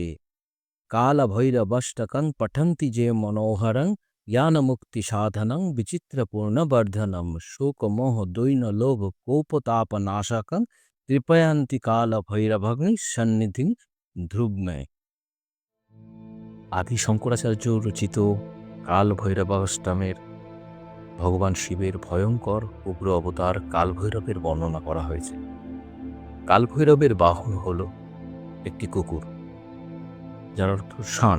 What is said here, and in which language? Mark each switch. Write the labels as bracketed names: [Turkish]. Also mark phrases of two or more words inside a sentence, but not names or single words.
[Sanskrit] कालभैरवष्टकं पठन्ति ये मनोहरं ज्ञानमुक्तिसाधनं विचित्रपूर्णवर्धनं शोकमोहद्वैनलोभकोपतापनाशकं कृपयन्ति कालभैरवं सन्निधिं ध्रुवमे। [Bangla] আদি শঙ্করাচার্য রচিত কালভৈরবাষ্টমের ভগবান শিবের ভয়ঙ্কর উগ্র অবতার কালভৈরবের বর্ণনা করা হয়েছে। কালভৈরবের বাহন হল একটি কুকুর, যার অর্থ শান।